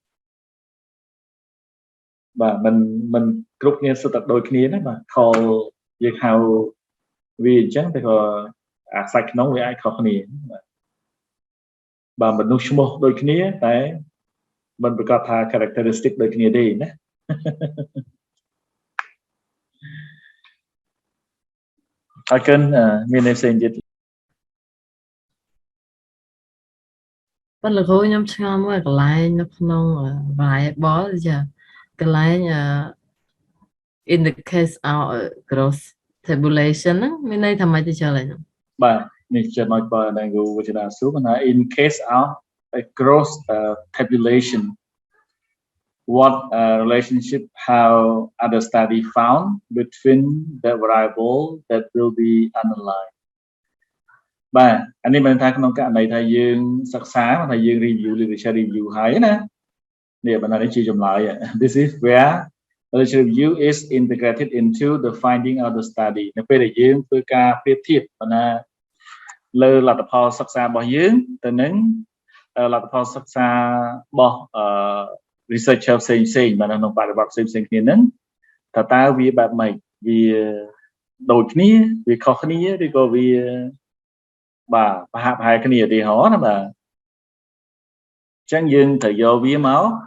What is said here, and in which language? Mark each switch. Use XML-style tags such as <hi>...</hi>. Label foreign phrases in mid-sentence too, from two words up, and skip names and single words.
<km>បាទមិនគ្រប់គ្នាសុទ្ធតែដូចគ្នាណាបាទខលយើងហៅវាអញ្ចឹងតែក៏អាសាច់ក្នុងវាអាចខុសគ្នាបាទមនុស្សឈ្មោះដូចគ្នាតែមិនប្រកាសថា characteristic ដូចគ្នាទេណាអរគុណមានផ្សេងទៀត ប៉ុន្តែលោកគ្រូខ្ញុំឆ្ងល់មួយកន្លែងនៅក្នុង variable ចាកន្លែង</km> <en>in the case of gross tabulation</en> <km>ហ្នឹងមានន័យថាម៉េចទៅចុះឡើយហ្នឹង បាទនេះចំណុចបើដែលគ្រូវិជ្ជាសួរថា</km> <en>in case of a gross tabulation what relationship have other study found between the variable that will be analyzed</en> <km>បាទអានេះ មានថាក្នុងករណីថាយើងសិក្សាថាយើង</km> <en>review literature review</en> <km>ហើយណានេះបណ្ដានេះជាចម្លើយ</km> <en>this is where literature review is integrated into the finding of the study</en> <km>នៅពេលដែលយើងធ្វើការប្រៀបធៀបបណ្ដាលើលទ្ធផលសិក្សារបស់យើងទៅនឹងលទ្ធផលសិក្សារបស់researcher ផ្សេងៗបាទក្នុងបរិបទផ្សេងៗគ្នាហ្នឹងតើវាបែបម៉េចវាដូចគ្នាវាខុសគ្នាឬក៏វាបាទប្រហាក់ប្រហែលគ្នាឧទាហរណ៍ណាបាទអញ្ចឹងយើងត្រូវយកវាមក</km>